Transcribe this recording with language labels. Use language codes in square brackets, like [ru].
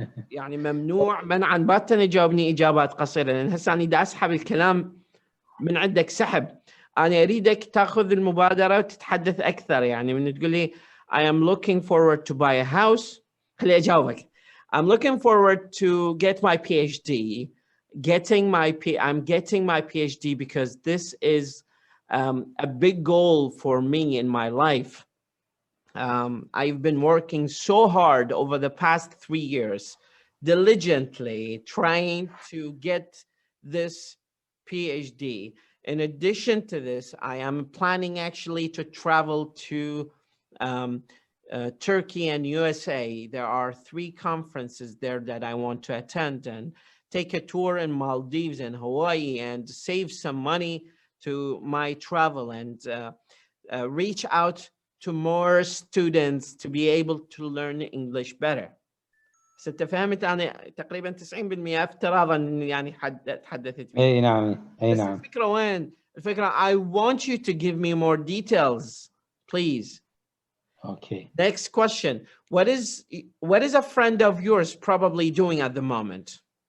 [ar] يعني ممنوع منعا باتا يجاوبني إجابات قصيرة لأن هسه أنا دا أسحب الكلام من عندك سحب. أنا أريدك تأخذ المبادرة وتتحدث أكثر. يعني من تقول لي [en] I am looking forward to buy a house [ar] خلي أجاوبك. [en] I'm looking forward to get my PhD. I'm getting my PhD because this is a big goal for me in my life. I've been working so hard over the past 3 years, diligently trying to get this PhD. In addition to this, I am planning actually to travel to Turkey and USA. There are 3 conferences there that I want to attend and take a tour in Maldives and Hawaii and save some money to my travel and reach out to more students to be able to learn English better. [ar] ست فهمت أنا تقريبا 90% افتراضا يعني تحدثت فيه. اي نعم اي بس نعم. الفكرة وين؟ الفكرة [en] I want you to give me more details, please. Okay. Next question. What is a friend of yours probably doing at the moment?